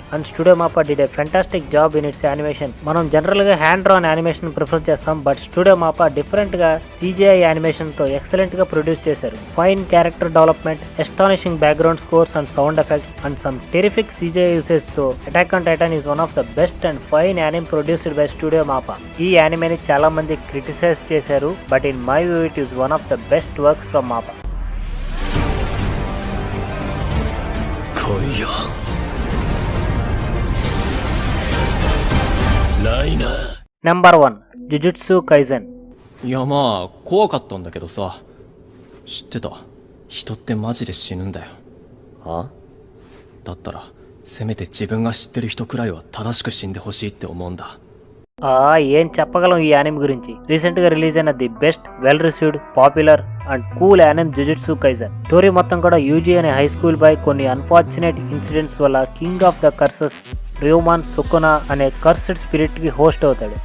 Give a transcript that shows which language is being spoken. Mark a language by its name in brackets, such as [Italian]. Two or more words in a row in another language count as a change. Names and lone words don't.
[English] and Studio MAPPA did a fantastic job in its animation. [Telugu] మనం జనరల్ గా [English] hand drawn animation prefer [Telugu] చేస్తాం, బట్ స్టూడియో మాపా డిఫరెంట్ గా [English] CGI animation [Telugu] తో ఎక్సలెంట్ గా ప్రొడ్యూస్ చేశారు. [English] fine character development, astonishing background scores and sound effects and some terrific CGI usage తో Attack on Titan is one of the best and fine anime produced by Studio MAPPA. [Telugu] ఈ యానిమేని చాలా మంది క్రిటిసైజ్ చేశారు, [English] but in my view it is one of the best works from MAPPA. number 1 Jujutsu Kaisen. [Japanese] いやまあ怖かったんだけどさ、知ってた？人ってマジで死ぬんだよ。は？だったらせめて自分が知ってる人くらいは正しく死んでほしいって思うんだ。 [Telugu] ఏం చెప్పగలం ఈ యానిమ్ గురించి. రీసెంట్ గా రిలీజ్ అయిన [English] the best, well received, popular and cool anime [Telugu] జుజుట్సు కైజెన్. స్టోరీ మొత్తం కూడా యూజీ అనే [English] high school boy [Telugu] కొన్ని [English] unfortunate incidents [Telugu] వల్ల [English] King of the Curses [Telugu] ర్యూమాన్ సుకునా అనే [English] cursed spirit [Telugu] కి హోస్ట్ అవుతాడు.